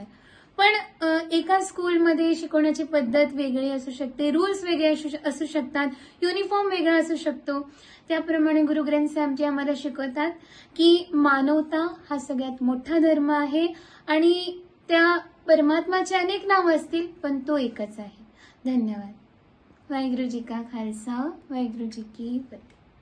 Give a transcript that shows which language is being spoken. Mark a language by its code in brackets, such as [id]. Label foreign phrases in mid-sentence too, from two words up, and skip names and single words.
[mr] पण एका स्कूलमध्ये शिकवण्याची पद्धत वेगळी असू शकते, रूल्स वेगळे असू शकतात, युनिफॉर्म वेगळा असू शकतो. त्याप्रमाणे गुरु ग्रंथ साहेब जी आम्हाला शिकवतात की मानवता हा सगळ्यात मोठा धर्म आहे आणि त्या परमात्माचे अनेक नाव असतील पण तो एकच आहे. धन्यवाद. [pa] ਵਾਹਿਗੁਰੂ ਜੀ ਕਾ ਖ਼ਾਲਸਾ, ਵਾਹਿਗੁਰੂ ਜੀ ਕੀ ਫ਼ਤਿਹ.